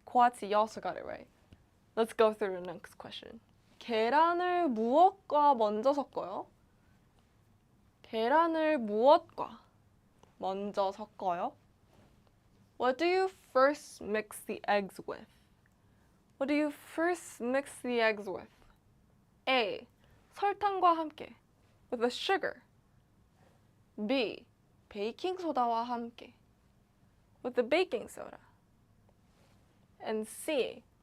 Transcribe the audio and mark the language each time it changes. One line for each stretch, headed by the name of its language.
English: Kwati, you also got it right. Let's go through the next question.
Korean: 계란을 무엇과 먼저 섞어요? 계란을 무엇과 먼저 섞어요?
English: What do you first mix the eggs with? What do you first mix the eggs with? A.
Korean: 설탕과 함께,
English: with the sugar. B.
Korean: 베이킹 소다와 함께,
English: with the baking soda. And C.